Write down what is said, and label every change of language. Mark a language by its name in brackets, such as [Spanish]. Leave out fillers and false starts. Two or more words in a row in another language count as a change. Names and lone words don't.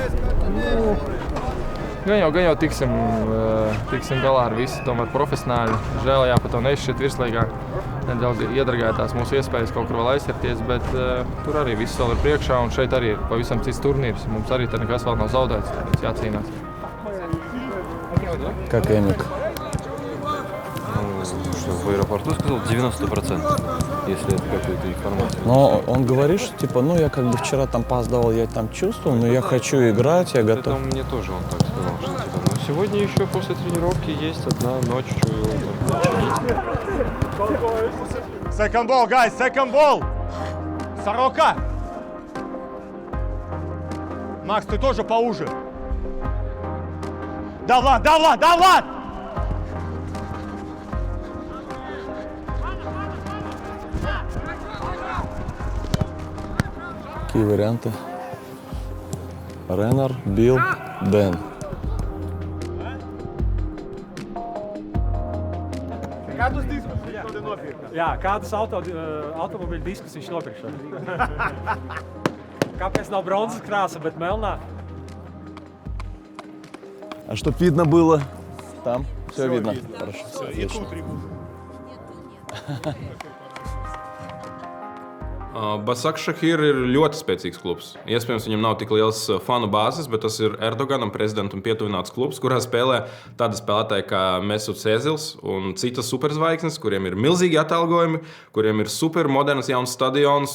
[Latvian] Gan jau tiksim galā ar visu, tomēr profesionāļi. Žēl, jā, pat to neizšķirt virslīgā. Nedaudz iedragātās mūsu iespējas kaut kur vēl aizsarties, bet tur arī viss vēl ir priekšā, un šeit arī ir pavisam cits turnīrs. Mums arī te nekas vēl nav zaudēts, tāpēc jācīnās. [Russian] Как Эмик? Что в аэропорту сказал 90%, если это какая-то информация. Но он говорит, что типа, я как бы вчера там опаздывал, я там чувствовал, но я хочу играть, я готов. Это мне тоже он так сказал, что типа, сегодня еще после тренировки есть одна ночь, что его там чинить. [English] Second ball, guys, second ball! [Russian] Сорока! Макс, ты тоже поуже. Да, Влад! Какие варианты? Ренар, Билл, Дэн. [Latvian] Kādus diskus viņš nopirka? Jā, kādus automobīļu diskus viņš nopirka? Kāpēc nav bronzas krāsa, bet melnā? [Russian] А чтоб видно было, там все видно. Хорошо, все отлично. [Latvian] Basakšahir ir ļoti spēcīgs klubs. Iespējams, viņam nav tik liels fanu bāzes, bet tas ir Erdoganam, prezidentam, pietuvināts klubs, kurā spēlē tādi spēlētāji kā Mesuts Ēzils un citas superzvaigznes, kuriem ir milzīgi atalgojumi, kuriem ir supermoderns jauns stadions.